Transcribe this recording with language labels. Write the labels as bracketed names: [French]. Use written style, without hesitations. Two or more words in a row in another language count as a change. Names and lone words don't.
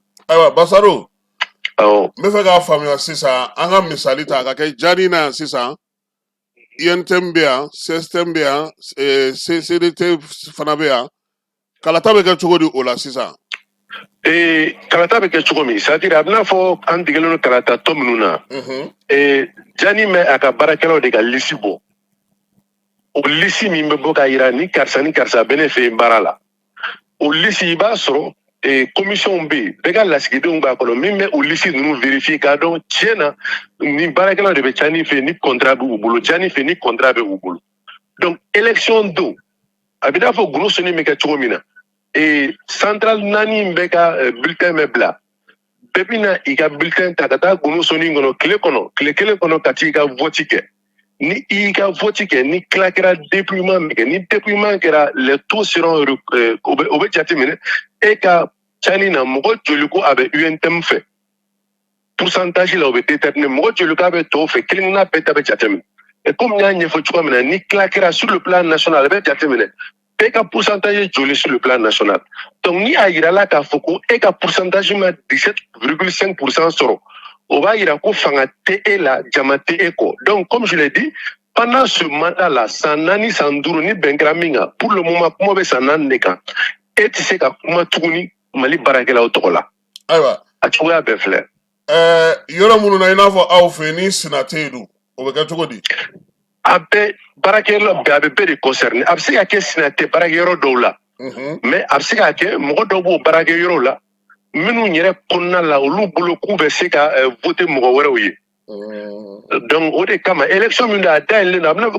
[Bambara] Ayiwa Basaro n bɛ fɛ k'a faamuya sisan an ka misali ta ka kɛ Jani na yan sisan INTM bɛ yan CSTM bɛ yan CDT fana bɛ yan kalata bɛ kɛ cogo di o la sisan. Kalata bɛ kɛ cogo min [French] c'est à dire [Bambara] a bɛ n'a fɔ an degelen don kalata tɔ minnu na Jani bɛ a ka baarakɛlaw de ka liste bɔ o liste min bɛ bɔ k'a jira ni karisa bɛ ne fɛ yen baara la o liste i b'a sɔrɔ commission bɛ yen bɛɛ ka lasigidenw b'a kɔnɔ min bɛ o liste ninnu vérifier k'a dɔn tiɲɛ na ni baarakɛlaw de bɛ Jani fɛ ni contrat bɛ u bolo Jani fɛ ni contrat bɛ u bolo [French] donc élection [Bambara] don a bɛ n'a fɔ golo soni bɛ kɛ cogo min na central naani bɛ ka bulletin bɛ bila bɛɛ bɛ na i ka bulletin ta ka taa golo soni kɔnɔ tile kelen kɔnɔ ka t'i ka vote kɛ ni i y'i ka vote kɛ ni tila kɛra dépouillement min kɛ ni dépouillement kɛra [French] les taux seront [Bambara] o bɛ jateminɛ e ka Jani na mɔgɔ joli ko a bɛ UNTM fɛ pourcentage la o bɛ déterminer mɔgɔ joli ko a bɛ tɔw fɛ kelen-kelenna bɛɛ ta bɛ jateminɛ [French] et comme [Bambara] n y'a ɲɛfɔ cogoya min na ni tila kɛra [French] sur le plan national [Bambara] a bɛ jateminɛ e ka pourcentage joli [French] sur le plan national donc [Bambara] ni a yirala k'a fɔ ko e ka pourcentage ma 17,5% sɔrɔ o b'a yira ko fanga tɛ e la jama tɛ e kɔ [French] donc comme je l'ai dit pendant ce mandat là [Bambara] san naani san duuru ni bɛn kɛra min kan [French] pour le moment [Bambara] kuma bɛ san naani de kan e tɛ se ka kuma tuguni Mali baarakɛlaw tɔgɔ la. Ayiwa a cogoya bɛɛ filɛ. Yɔrɔ minnu na i n'a fɔ aw fɛ ni Sina tɛ yen dun o bɛ kɛ cogo di. a bɛɛ baarakɛyɔrɔ bɛɛ a bɛ bɛɛ de concerné a bɛ se ka kɛ Sina tɛ baarakɛyɔrɔ dɔw la mais a bɛ se ka kɛ mɔgɔ dɔw b'o baarakɛyɔrɔ la minnu yɛrɛ kɔnɔna la olu bolo k'u bɛ se ka voter mɔgɔ wɛrɛw ye donc o de kama élection min don a dayɛlɛlen don a bɛna fɔ